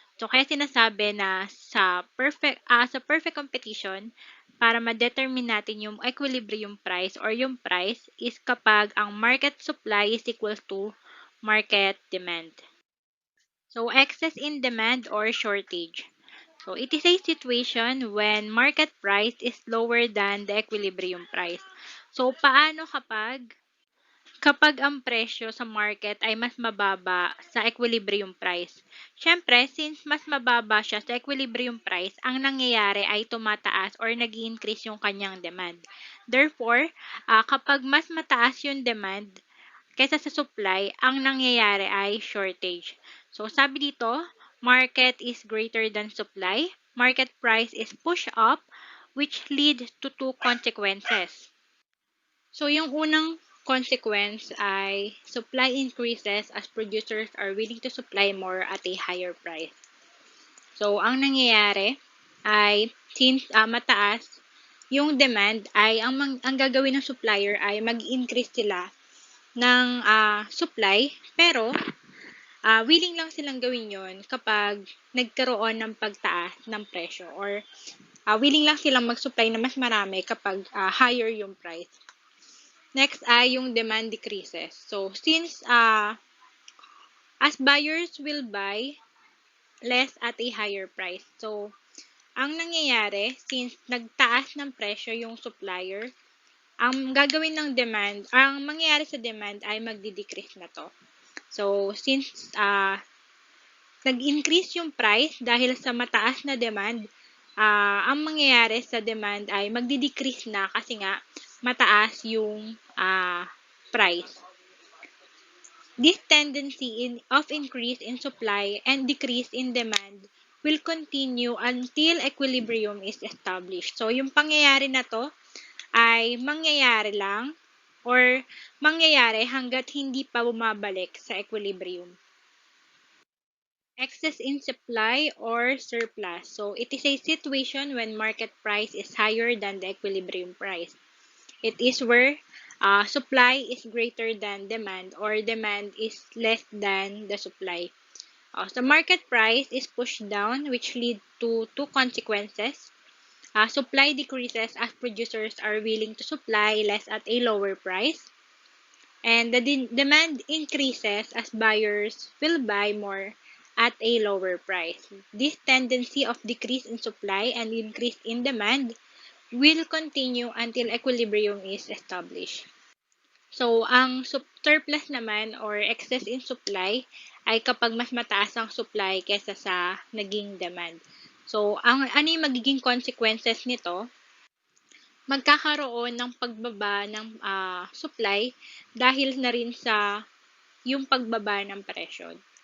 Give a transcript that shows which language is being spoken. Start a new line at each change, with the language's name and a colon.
Filipino: So, kaya sinasabi na sa perfect competition, para ma-determine natin yung equilibrium price or yung price is kapag ang
English: market supply is equal to market demand. So, excess in demand or shortage. So, it is a situation when market price is lower than the equilibrium price.
Filipino: So, paano kapag ang presyo sa market ay mas mababa sa equilibrium price? Siyempre, since mas mababa siya sa equilibrium price, ang nangyayari ay tumataas or nag-increase yung kanyang demand. Therefore, kapag mas mataas yung demand kaysa sa supply, ang nangyayari ay shortage.
English: So,
Filipino: sabi dito,
English: market is greater than supply. Market price is pushed up, which lead to two consequences. So,
Filipino: yung unang
English: consequence ay supply increases as producers are willing to supply more at a higher price.
Filipino: So, ang nangyayari ay since mataas yung demand ay ang gagawin ng supplier ay mag-increase sila ng supply pero willing lang silang gawin yon kapag nagkaroon ng pagtaas ng presyo or willing lang silang mag-supply na mas marami kapag higher yung price.
English: Next ay yung demand decreases. So, since as buyers will buy less at a higher price.
Filipino: So, ang nangyayari, since nagtaas ng presyo yung supplier, ang gagawin ng demand, ang mangyayari sa demand ay magdi-decrease na to. So, since nag-increase yung price dahil sa mataas na demand, ang mangyayari sa demand ay magdi-decrease na kasi nga mataas yung price.
English: This tendency of increase in supply and decrease in demand will continue until equilibrium is established.
Filipino: So, yung pangyayari na to ay mangyayari lang or mangyayari hanggat hindi pa bumabalik sa equilibrium.
English: Excess in supply or surplus. So, it is a situation when market price is higher than the equilibrium price. It is where supply is greater than demand or demand is less than the supply. The market price is pushed down which lead to two consequences. Supply decreases as producers are willing to supply less at a lower price. And the demand increases as buyers will buy more at a lower price. This tendency of decrease in supply and increase in demand will continue until equilibrium is established.
Filipino: So, ang surplus naman or
English: excess in supply
Filipino: ay kapag mas mataas ang supply kaysa sa naging demand. So, ano yung magiging consequences nito? Magkakaroon ng pagbaba ng supply dahil na rin sa yung pagbaba ng presyo.